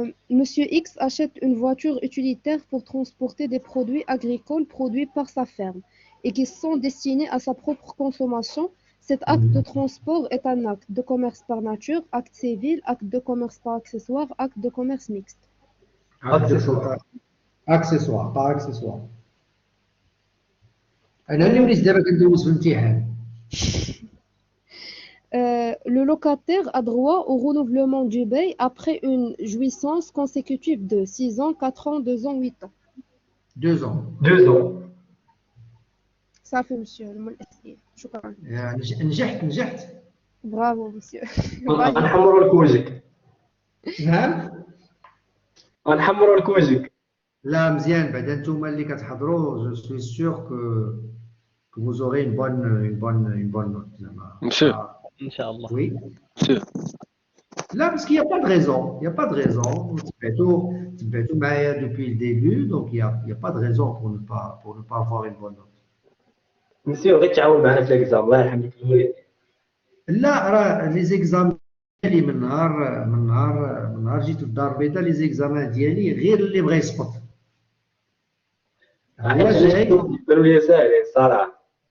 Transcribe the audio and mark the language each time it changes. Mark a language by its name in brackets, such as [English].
[French] Monsieur X achète une voiture utilitaire pour transporter des produits agricoles produits par sa ferme et qui sont destinés à sa propre consommation. Cet acte de transport est un acte de commerce par nature, acte civil, acte de commerce par accessoire, acte de commerce mixte. Accessoire. Accessoire, par accessoire. [Arabic] أنا اللي وليت دابا كندوز في الامتحان. [French] Le locataire a droit au renouvellement du bail après une jouissance consécutive de 6 ans, 4 ans, 2 ans, 8 ans. 2 ans. 2 ans. Ça fait, monsieur. [Arabic] شكرا. نجحت. [French] Bravo, monsieur. [Arabic] غنحمروا لك وجهك. نعم. غنحمروا لك وجهك. لا مزيان بعدا نتوما اللي كتحضروا [French] je suis sûr que vous aurez une bonne note [Arabic] زعما. [French] Monsieur. Inch'Allah. Oui. Monsieur. Là, parce qu'il n'y a pas de raison. Il n'y a pas de raison. [Arabic] تبعتوا معايا [French] depuis le début, donc il y a pas de raison pour ne pas avoir une bonne note. [Arabic] مسيو غير تعاون معنا في الاكزام الله يرحمك الوالد. لا راه لي زيكزام ديالي من نهار جيت للدار البيضاء لي زيكزامان ديالي غير اللي بغى يسقط. كانوا لي ساهلين صراحه.